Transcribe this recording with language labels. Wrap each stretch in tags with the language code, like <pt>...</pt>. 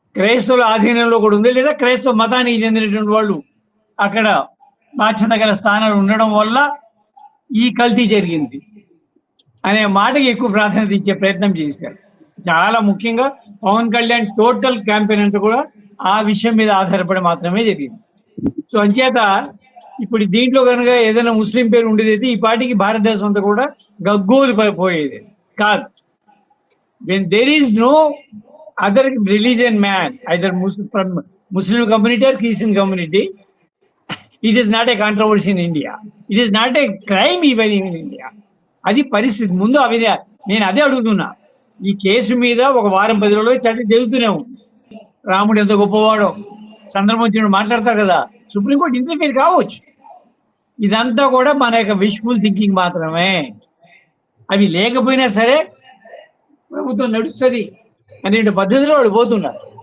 <te>క్రైస్తవుల ఆధీనంలో కూడా ఉంది, లేదా క్రైస్తవ మతానికి చెందినటువంటి వాళ్ళు అక్కడ బాధ్యత గల స్థానాలు ఉండడం వల్ల ఈ కల్తీ జరిగింది అనే మాటకి ఎక్కువ ప్రాధాన్యత ఇచ్చే ప్రయత్నం చేశారు. చాలా ముఖ్యంగా పవన్ కళ్యాణ్ టోటల్ క్యాంపెయిన్ అంతా కూడా ఆ విషయం మీద ఆధారపడి మాత్రమే జరిగింది. సో అంచేత ఇప్పుడు దీంట్లో కనుక ఏదైనా ముస్లిం పేరు ఉండేది అయితే ఈ పార్టీకి భారతదేశం అంతా కూడా గగ్గోలు పోయేది కాదు.</te> <en>when there is no other religion man, either Muslim community or Christian community, it is not a controversy in India. It is not a crime even in India.</en> <te>అది పరిస్థితి. ముందు అవి నేను అదే అడుగుతున్నా. ఈ కేసు మీద ఒక వారం 10 రోజులు చర్చ జరుగుతూనే ఉంది. రాముడు ఎంత గొప్పవాడో సందర్భం వచ్చినప్పుడు మాట్లాడతారు కదా, సుప్రీంకోర్టు ఇంటర్ఫీర్ కావచ్చు. ఇదంతా కూడా మన యొక్క విష్ఫుల్ థింకింగ్ మాత్రమే. అవి లేకపోయినా సరే ప్రభుత్వం నడుస్తుంది అనే పద్ధతిలో వాళ్ళు పోతున్నారు.</te>